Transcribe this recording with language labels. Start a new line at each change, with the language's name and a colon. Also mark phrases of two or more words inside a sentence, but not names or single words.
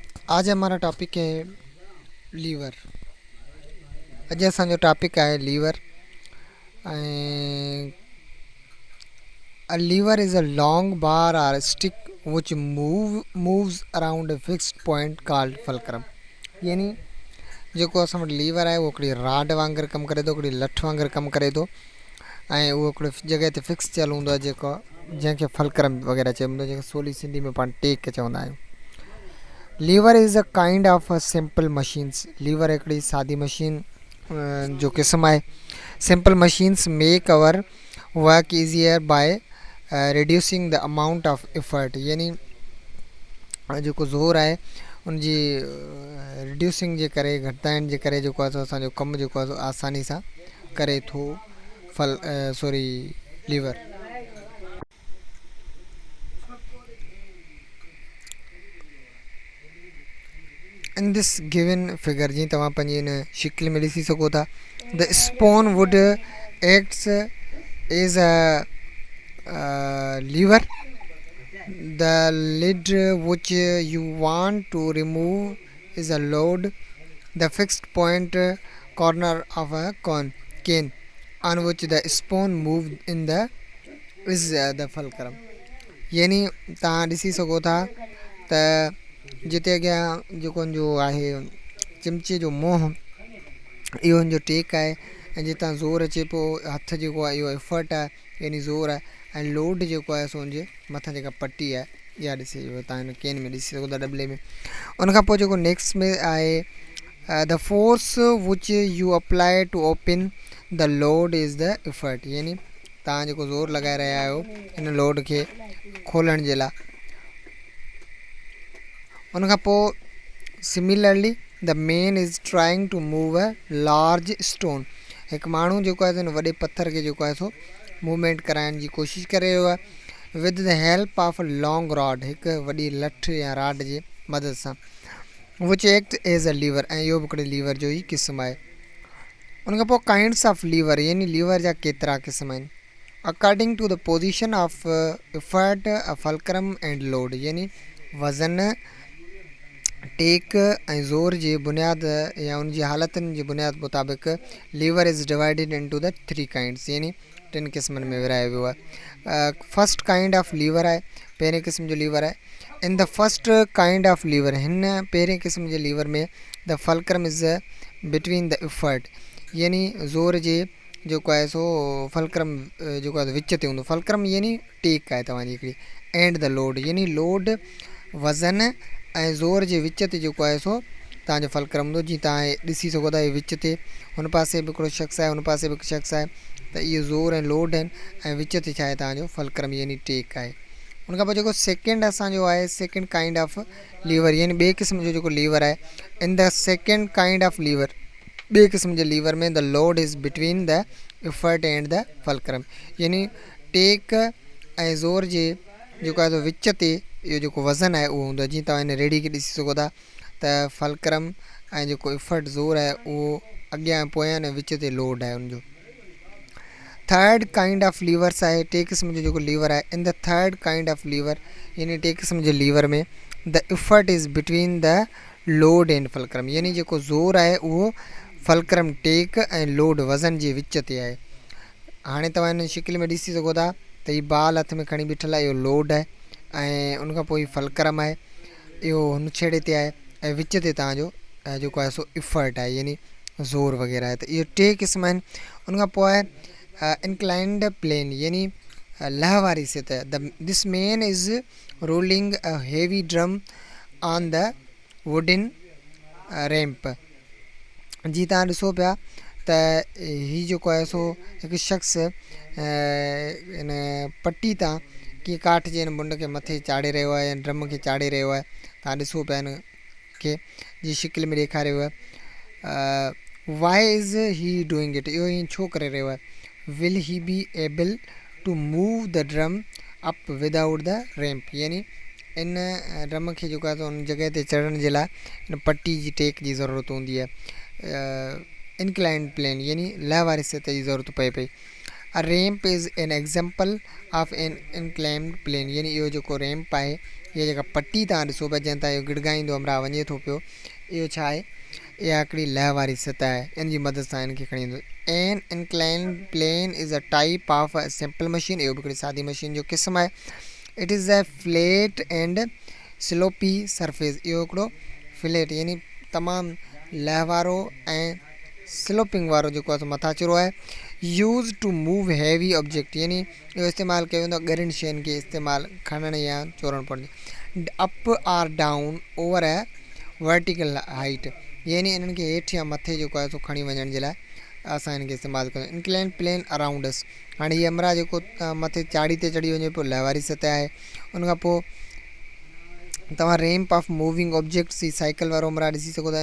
Hindi: आज हमारा टॉपिक है लीवर।
Sindhi: अॼु असांजो टॉपिक आहे लीवर।
English: A lever is a long bar or stick which moves around a fixed point called fulcrum।
Sindhi: यानी जेको असां वटि लीवर आहे उहो हिकिड़ी राड वांगुरु कमु करे थो, हिकिड़ी लठ वांगुरु कमु करे थो ऐं उहो हिकिड़ी जॻह ते फिक्स थियल हूंदो आहे जेको जंहिंखे फलक्रम वग़ैरह चइबो आहे, जंहिंखे सवली सिंधी में पाण टेक चवंदा आहियूं।
English: lever is a kind of simple machines.
Sindhi: लीवर हिकिड़ी सादी मशीन जो क़िस्म आहे।
English: simple machines make our work easier by reducing the amount of effort.
Sindhi: यानी जेको ज़ोर आहे उनजी रिड्यूसिंग जे करे, घटिताइण जे करे जेको आहे असांजो कमु जेको आहे आसानी सां करे थो लीवर।
English: In this given figure
Sindhi: जी तव्हां पंहिंजी इन शिकिल में ॾिसी सघो था,
English: the spoon would acts as a lever. The lid which you want to remove is a load. The fixed point corner of a cane on which the spoon moved in the is the fulcrum।
Sindhi: यानी तव्हां ॾिसी सघो था त जिते अॻियां जेको जो आहे चिमचे जो मोह इहो हिन जो टेक आहे ऐं जितां ज़ोर अचे पियो हथ जेको आहे इहो एफर्ट आहे यानी ज़ोर आहे ऐं लोड जेको आहे सो हुनजे मथां जेका पटी आहे इहा ॾिसी तव्हां हिन केन में ॾिसी सघो था डबले में। उनखां पोइ जेको नेक्स्ट में आहे
English: the force which you apply to open the load is the effort.
Sindhi: यानी तव्हां जेको ज़ोर लॻाए रहिया आहियो हिन लोड खे खोलण जे लाइ। उनखां पोइ
English: similarly the man is trying to move a large stone.
Sindhi: हिकु माण्हू जेको आहे हिन वॾे पत्थर खे जेको आहे सो मूवमेंट कराइण जी कोशिशि करे रहियो आहे
English: with the help of a long rod,
Sindhi: हिकु वॾी लठ या राड जे मदद सां,
English: which act as a lever.
Sindhi: ऐं इहो बि हिकिड़े लीवर जो ई क़िस्म आहे। उनखां पोइ
English: kinds of lever
Sindhi: यानी लीवर जा केतिरा क़िस्म आहिनि।
English: according to the position of effort fulcrum and load.
Sindhi: यानी वज़न, टेक ऐं ज़ोर जे बुनियाद या उन जी हालतुनि जे बुनियाद मुताबिक़
English: lever is divided into the 3 kinds.
Sindhi: यानी 3 क़िस्मनि में विरायो वियो आहे।
English: first kind of lever
Sindhi: आहे, पहिरें क़िस्म जो लीवर आहे।
English: in the first kind of lever,
Sindhi: हिन पहिरें क़िस्म जे लीवर में
English: the fulcrum is between the effort.
Sindhi: यानी ज़ोर जे जेको आहे सो फलक्रम जेको आहे विच ते हूंदो। फलक्रम यानी टेक आहे तव्हांजी हिकिड़ी।
English: and the load
Sindhi: यानी लोड वज़न ऐं ज़ोर जे विच ते जेको आहे सो तव्हांजो फलक्रम हूंदो। जीअं तव्हां ॾिसी सघो था इहे विच ते, हुन पासे बि हिकिड़ो शख़्स आहे, हुन पासे बि हिकु शख़्स आहे, त इहे ज़ोर ऐं लोड आहिनि ऐं विच ते छा आहे तव्हांजो फलक्रम यानी टेक आहे। उनखां पोइ जेको सेकेंड असांजो आहे
English: second kind of lever
Sindhi: यानी ॿिए क़िस्म जो जेको लीवर आहे।
English: in the second kind of lever,
Sindhi: ॿिए क़िस्म जे लीवर में
English: the load is between the effort and the fulcrum.
Sindhi: यानी टेक ऐं ज़ोर जे जेको आहे सो विच ते इहो जेको वज़न आहे उहो हूंदो आहे। जीअं तव्हां हिन रेडी खे ॾिसी सघो था त फलक्रम ऐं जेको एफर्ट ज़ोर आहे उहो अॻियां पोयां ऐं विच ते लोड आहे हुनजो।
English: third kind of levers
Sindhi: आहे, टे क़िस्म जो जेको लीवर आहे।
English: in the third kind of lever
Sindhi: यानी टे क़िस्म जे लीवर में
English: the effort is between the load and fulcrum.
Sindhi: यानी जेको ज़ोर आहे उहो फलक्रम टेक ऐं लोड वज़न जे विच ते आहे। हाणे तव्हां हिन शिकिल में ॾिसी सघो था त हीअ बाल हथ में खणी बीठल आहे, इहो लोड आहे ऐं उनखां पोइ फलक्रम आहे, इहो हुन छेड़े ते आहे ऐं विच ते तव्हांजो जेको आहे सो एफर्ट आहे यानी ज़ोर वग़ैरह आहे। त इहे 3 क़िस्म आहिनि। उनखां पोइ आहे
English: inclined plane
Sindhi: यानी लह वारी सतह।
English: this man is rolling a heavy drum on the wooden ramp.
Sindhi: जी तव्हां ॾिसो पिया त हीअ जेको आहे सो हिकु शख़्स इन पटी तां कीअं काठ जे हिन मुंड खे मथे चाढ़े रहियो आहे या ड्रम खे चाढ़े रहियो आहे। तव्हां ॾिसो पिया हिन खे जी शिकिल में ॾेखारियो आहे।
English: why is he doing it,
Sindhi: इहो हीअं छो करे रहियो आहे।
English: will he be able to move the drum up without the ramp.
Sindhi: यानी इन ड्रम खे जेको आहे त उन जॻह ते चढ़ण जे लाइ इन पटी जी टेक जी ज़रूरत हूंदी आहे।
English: inclined plane
Sindhi: यानी लह वारी सतह जी ज़रूरत पए पई।
English: a ramp is an example of an inclined plane,
Sindhi: यानी इहो जेको रैम्प आहे, इहा जेका पट्टी तव्हां ॾिसो पिया जंहिं तां इहो गिड़गाईंदो अमरा वञे थो पियो, इहो छा आहे, इहा हिकिड़ी लह वारी सतह आहे, इन जी मदद सां इनखे खणी ईंदो।
English: an inclined plane is a type of a simple machine,
Sindhi: इहो बि हिकिड़ी सादी मशीन जो क़िस्म आहे।
English: it is a flat and slopy surface,
Sindhi: इहो हिकिड़ो फ्लैट यानी तमामु लह वारो ऐं स्लोपिंग वारो जेको आहे सो मथाचिरो आहे।
English: use to move heavy object,
Sindhi: यानी इहो इस्तेमालु कयो वेंदो आहे ॻरियुनि शयुनि खे इस्तेमालु खणण या चोरणु पवंदी।
English: up or down over a vertical height,
Sindhi: यानी इन्हनि खे हेठि या मथे जेको आहे सो खणी वञण जे लाइ असां हिन खे इस्तेमालु कयूं।
English: inclined plane around us,
Sindhi: हाणे हीअ अमरा जेको मथे चाढ़ी ते चढ़ी वञे पियो, लह वारी सतह आहे। उनखां पोइ तव्हां
English: ramp of moving objects,
Sindhi: ही साइकिल वारो अमरा ॾिसी सघो था।